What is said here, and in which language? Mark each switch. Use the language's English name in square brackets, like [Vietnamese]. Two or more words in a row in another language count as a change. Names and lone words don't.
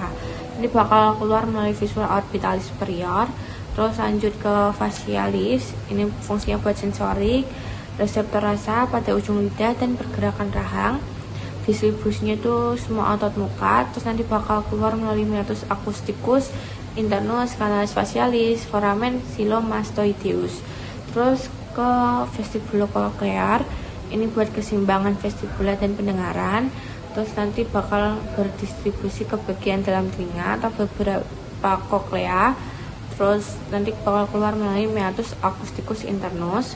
[Indonesian] Ini bakal keluar melalui [Latin] visura orbitalis superior. [Indonesian] Terus lanjut ke facialis, ini fungsinya buat sensorik, reseptor rasa pada ujung lidah, dan pergerakan rahang. Distribusinya itu semua otot muka. Terus nanti bakal keluar melalui [Latin] meatus acousticus, internus, canalis facialis, foramen silomastoideus. [Indonesian] Terus ke vestibulocochlear, ini buat keseimbangan vestibula dan pendengaran. Terus nanti bakal berdistribusi ke bagian dalam telinga atau beberapa koklea. Terus nanti bakal keluar melalui [Latin] meatus acousticus internus.